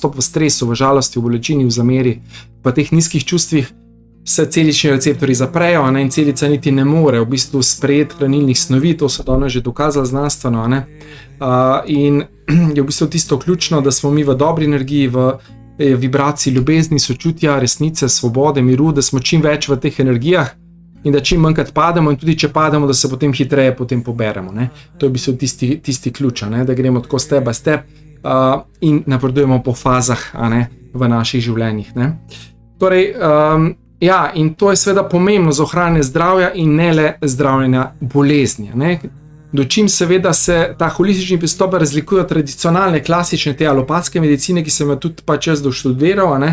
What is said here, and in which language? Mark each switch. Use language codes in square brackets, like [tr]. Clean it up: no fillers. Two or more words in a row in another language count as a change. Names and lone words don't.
[sl] v stresu, v žalosti, v bolečini, v zameri, v teh nizkih čustvih se celični receptorji zaprejo, ne, in celica niti ne more v bistvu sprejeti hranilnih snovi, to so danes že dokazali znanstveno, ne, in je v bistvu tisto ključno, da smo mi v dobri energiji, v vibraciji ljubezni, sočutja, resnice, svobode, miru, da smo čim več v teh energijah in da čim manjkrat pademo in tudi če pademo, da se potem hitreje poberemo, ne. To je v bistvu tisti ključ, ne, da gremo tako [en] step by step [sl] in napredujemo po fazah, a ne, v naših življenjih, ne. Torej, ja, in to je seveda pomembno za ohranjanje zdravja in ne le zdravljenja bolezni, ne. Dočim seveda se ta holistični pristop razlikuje od tradicionalne, klasične te alopatske medicine, ki sem jo tudi pač jaz doštudiral, a ne.